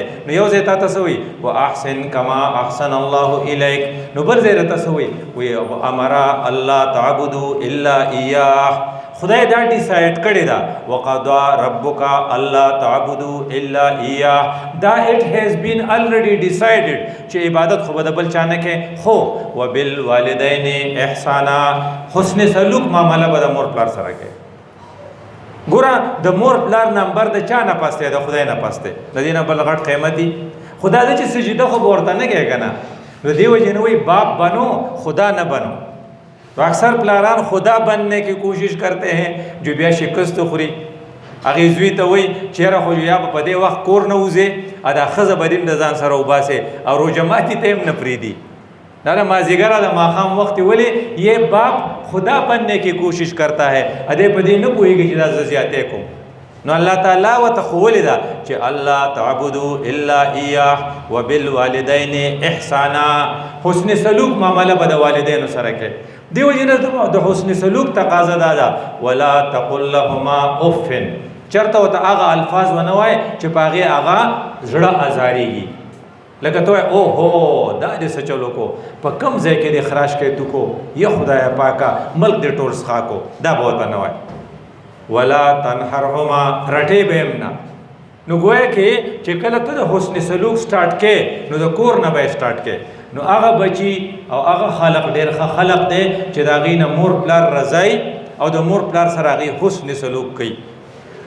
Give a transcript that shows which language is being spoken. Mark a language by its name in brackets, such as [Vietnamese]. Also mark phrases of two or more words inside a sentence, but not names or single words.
[Pashto] نو یو ځای تا ته څه وایي [Arabic] واحسن کما احسن الله الیک، [Pashto] نو بل ځای راته څه وایي [Arabic] امر الله تعبدوا الا ایاه، [Pashto] خدای دا ډیسایډ کړی دا [Arabic] وقضا ربک الله تعبدوا الا ایاه، [Pashto] دا [English] it has been already decided [Pashto] چې عبادت خو به د بل چا نه کې. خو [Arabic] وبالوالدین احسانا، [Pashto] حسن سلوک معامله به د مور پلار سره کې. ګوره د مور پلار نمبر د چا نه پس دی؟ د خدای نه پس دی. د دې نه بل غټ قیمت دی خدا ده چې سجده خو به ورته نه کوې که نه. نو دې وجې نه وایي [Urdu] باپ بنو خدا نہ بنو. تو اکثر پلاران خدا بننے کی کوشش کرتے ہیں جو [Pashto] بیا شکست خوري. هغې زوی ته وایي چې یاره خو یا به په دې وخت کور نه وځې دا ښځه به دې د ځان سره وباسې او روژه ماتي ته هم نه پرېږدي. دا د مازدیګره د ماښام وخت ولې [Urdu] یہ باپ خدا بننے کی کوشش کرتا ہے [Pashto] ادې په دې نه پوهېږي چې دا زه زیاتی کوم. نو الله تعالی ورته ښوولې ده چې [Arabic] الله تعبدوا الا ایاه وبالوالدین احسانا، [Pashto] حسن سلوک معامله به د والدینو سره کې. دې وجې نه د حسن سلوک تقاضا دا ده [Arabic] ولا تقل لهما اف، [Pashto] چېرته ورته هغه الفاظ ونه وایې چې په هغې هغه زړه ازارېږي. لکه ته وایې اوهو دا دې څه چلو کو، په کم ځای کې دې خراش کوې تو کو، یا خدایه پاکه ملک دې ټول څښا کو، دا به ورته نه وایې. [Arabic] ولا تنهرهما، [Pashto] رټې به هم نه. نو ګویا کې چې کله ته د حسن سلوک سټارټ کې نو د کور نه به یې سټارټ کې. نو هغه بچي او هغه خلق ډېر ښه خلق دی چې د هغې نه مور پلار رضایي او د مور پلار سره هغې حسن سلوک کوي.